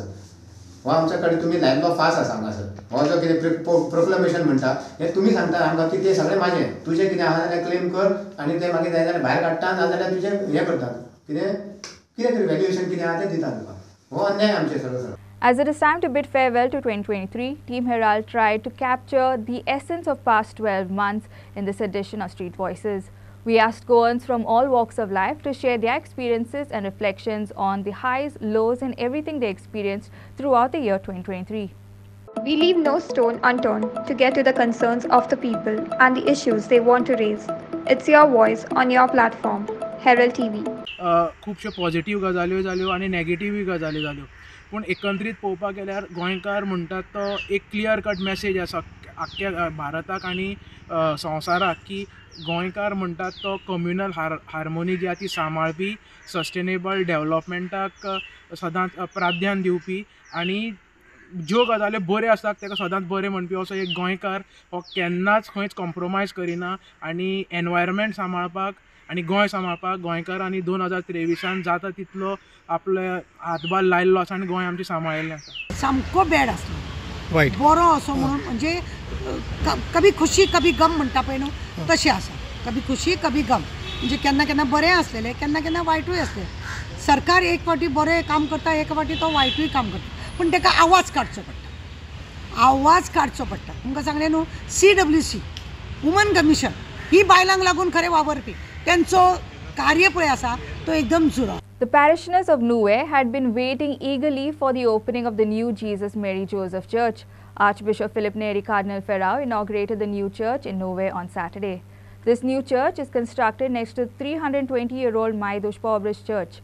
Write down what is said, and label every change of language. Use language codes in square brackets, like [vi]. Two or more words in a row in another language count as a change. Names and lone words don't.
[kok] हो आमच्या कडेन तुमी लायल्लो फास आसा हांगासर. हो जो कितें प्रोक्लेमेशन म्हणटा हे तुमी सांगता आमकां की तें सगळें म्हाजें. तुजें कितें आहा जाल्यार क्लेम कर आनी तें मागीर जाय जाल्यार भायर काडटा नाजाल्यार तुजें हें करता कितें तरी व्हॅल्युएशन कितें आहा तें दिता तुका. हो अन्याय आमचे सरळ सरळ. [en] As it is time to bid farewell to 2023, Team Herald tried to capture the essence of past 12 months in this edition of Street Voices. We asked goans from all walks of life to share their experiences and reflections on the highs, lows and everything they experienced throughout the year 2023. We leave no stone unturned to get to the concerns of the people and the issues they want to raise. It's your voice on your platform, Herald TV. [kok] खुबश्यो पॉझिटिव्ह गजाल्यो जाल्यो आनी नॅगेटिव्हय गजाली जाल्यो पूण एकंदरीत पळोवपाक गेल्यार गोंयकार म्हणटात तो एक [en] clear cut [kok] मॅसेज आसा आख्ख्या भारताक आनी संवसाराक की गोंयकार म्हणटात तो [en] communal harmony [kok] जी आसा ती सांबाळपी [en] sustainable development [kok] सदांच प्राधान्य दिवपी आनी ज्यो गजाल्यो बऱ्यो आसतात ताका सदांच बरें म्हणपी असो एक गोंयकार हो केन्नाच खंयच कॉम्प्रोमायज करिना आनी एनवायरमेंट सांबाळपाक आनी गोंय सांबाळपाक गोंयकारांनी 2023 जाता तितलो आपले हातभार लायल्लो आसा आनी गोंय आमचें सांबाळिल्लें आसा. सामको बॅड आसलो बरो असो म्हणून म्हणजे कभी खुशी कभी गम म्हणटा पळय न्हू तशें आसा. कभी खुशी कभी गम म्हणजे केन्ना केन्ना बरें आसलेलें केन्ना केन्ना वायटूय आसलें. सरकार एक फावटी बरें काम करता एक फावटी तो वायटूय काम करता पूण ताका आवाज काडचो पडटा. तुमकां सांगलें न्हू CWC [en] woman commission [kok] ही बायलांक लागून खरें वावरपी त्यांचो कार्य पळय आसा तो एकदम जुरो. [en] The parishioners of Newey had been waiting eagerly for the opening of the new Jesus Mary Joseph Church. Archbishop Philip Neri Cardinal Ferrao inaugurated the new church in Newey on Saturday. This new church is constructed next to 320-year-old Maidush Pobrish Church.